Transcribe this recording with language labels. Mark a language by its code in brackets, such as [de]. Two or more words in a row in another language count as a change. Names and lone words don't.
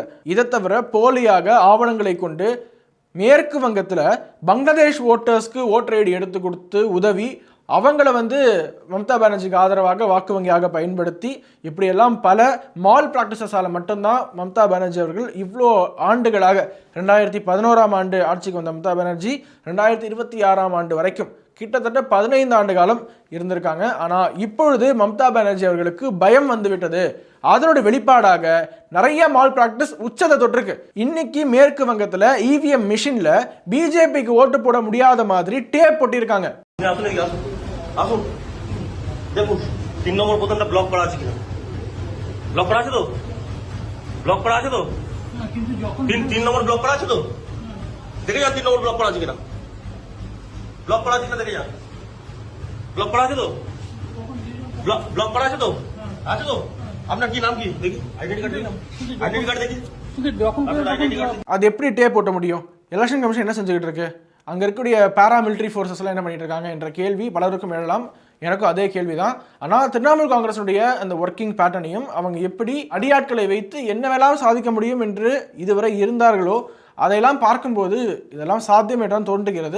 [ta] இதை தவிர போலியாக ஆவணங்களை கொண்டு மேற்கு வங்கத்தில் பங்களாதேஷ் ஓட்டர்ஸ்க்கு ஓட்டர் ஐடி எடுத்து கொடுத்து உதவி அவங்கள மம்தா பானர்ஜிக்கு ஆதரவாக வாக்கு வங்கியாக பயன்படுத்தி இப்படியெல்லாம் பல [en] mal practices [ta] மட்டும்தான் மம்தா பானர்ஜி அவர்கள் இவ்வளோ ஆண்டுகளாக 2011ஆம் ஆண்டு ஆட்சிக்கு வந்த மம்தா பானர்ஜி 2026ஆம் ஆண்டு வரைக்கும் கிட்டத்தட்ட 15 ஆண்டு காலம் இருந்திருக்காங்க. ஆனால் இப்பொழுது மம்தா பானர்ஜி அவர்களுக்கு பயம் வந்துவிட்டது. அதனோட வெளிப்பாடாக நிறைய [en] mal practice [ta] உச்சத்தை தொட்டிருக்கு. இன்னைக்கு மேற்கு வங்கத்தில் [en] EVM machine [ta] பிஜேபிக்கு ஓட்டு போட முடியாத மாதிரி டேப் போட்டிருக்காங்க. [bn] আসুন দেখুন 3 নম্বর বোতামটা ব্লক করা আছে কিনা। ব্লক করা আছে তো? ব্লক করা আছে তো? কিন্তু যখন 3 নম্বর ব্লক করা আছে তো? দেখে যান 3 নম্বর ব্লক করা আছে কিনা। ব্লক করা আছে কিনা দেখে যান। ব্লক করা আছে তো? ব্লক করা আছে তো? আছে তো? আপনার কি নাম কি? দেখি [en] identity card [bn] দেখি। [en] identity card [bn] দেখি। [ta] அது எப்படி டேப் போட்ட முடியும்? [en] election commission [ta] என்ன செஞ்சுக்கிட்டு இருக்கு? அங்கே இருக்கக்கூடிய [en] paramilitary forces [ta] என்ன பண்ணிட்டு இருக்காங்க என்ற கேள்வி பலருக்கும் எழலாம். எனக்கும் அதே கேள்வி தான். ஆனால் திரிணாமுல் காங்கிரஸுடைய அந்த [en] working pattern [ta] அவங்க எப்படி அடியாட்களை வைத்து என்ன வேணாலும் சாதிக்க முடியும் என்று இதுவரை இருந்தார்களோ அதையெல்லாம் பார்க்கும்போது இதெல்லாம் சாத்தியம் என்றான் தோன்றுகிறது.